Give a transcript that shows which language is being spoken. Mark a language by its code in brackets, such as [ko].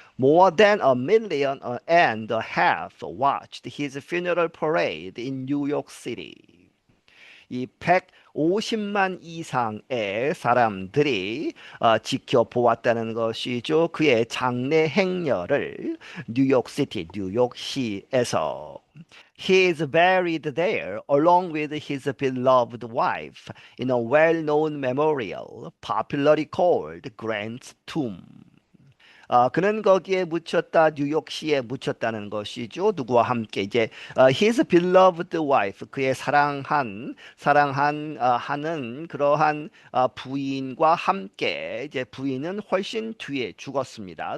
[en] More than 1.5 million watched his funeral parade in New York City. [ko] 이 150만 이상의 사람들이 지켜보았다는 것이죠. 그의 장례 행렬을 뉴욕시티, 뉴욕시에서. [en] He is buried there along with his beloved wife in a well-known memorial, popularly called Grant's Tomb. [ko] 그는 거기에 묻혔다 뉴욕시에 묻혔다는 것이죠. 누구와 함께 이제 [en] his beloved wife [ko] 그의 사랑한 하는 그러한 부인과 함께 이제 부인은 훨씬 뒤에 죽었습니다.